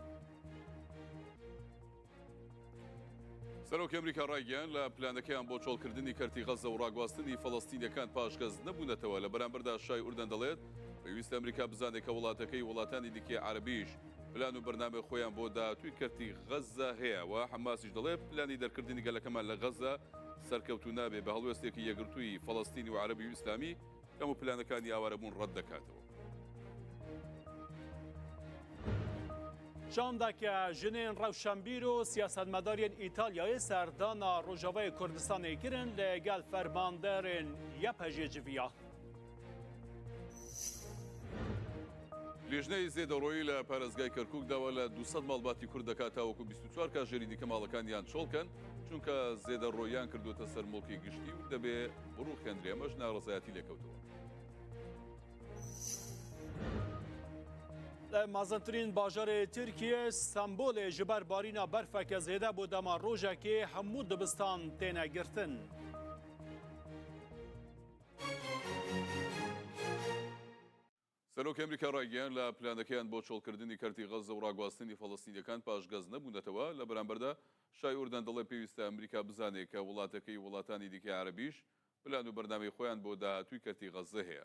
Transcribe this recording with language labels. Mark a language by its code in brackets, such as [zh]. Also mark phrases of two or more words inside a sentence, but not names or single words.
[ckb] سەرۆکی ئەمریکا ڕایگەیان لە پلانەکەیان بۆ چۆڵکردنی کەرتی غەزە و ڕاگواستنی فەڵەستینیەکان پاشگەز نەبوونەتەوە لە بەرامبەردا شای ئوردەن دەڵێت پێویستە ئەمریکا بزانێت کە وڵاتەکەی وڵاتانی دیکەی عەرەبیش پلان و بەرنامە خۆیان بۆ داهاتووی کەرتی غەزە هەیە و حەماسیش دەڵێت پلانی دەرکردنی گەلەکەمان لە غەزە سەرکەوتو نابێ بە هەڵوێستێکی یەکگرتووی فەڵەستینی و عەرەبی و ئیسلامی کەم و پلانەکانی ئاوارەبوون ڕەت دەکاتەوە. [ku] شاندەکە ژنên rewşenbîr û siyasetmedarên Îtalyayê serdana Rojavayê Kurdistanê kirin lêgel fermanderên YPG civiya. [ckb] لێژنەی زێدەڕۆیی لە پارێزگای کەرکووک داوا لە 200 ماڵباتی کورد دەکات تاوەکو 24 کاژێری دیکە ماڵەکانیان چۆڵکەن چونکە زێدەڕۆیان کردوتە سەر مڵکی گشتی و دەبێ بڕوو خێندرێمەش ناڕزایەتی لێکەوتەوە. [ku] مازنترین باژارê Tirkiye Stenbolê ji ber barîna berfeke zêde bû dema rojekê hemû dibistan têne girtin. [ckb] سەرۆکی ئەمریکا ڕایگەیان لە پلانەکەیان بۆ چۆڵکردنی کەرتی غەزە و ڕاگواستنی فەڵەستینیەکان پاشگەز نەبوونەتەوە لە بەرامبەردا شای ئوردەن دەڵێ پێویستە ئەمریکا بزانێت کە وڵاتەکەی وڵاتانی دیکەی عەرەبیش پلان و بەرنامەی خۆیان بۆ داهاتووی کەرتی غەزە هەیە.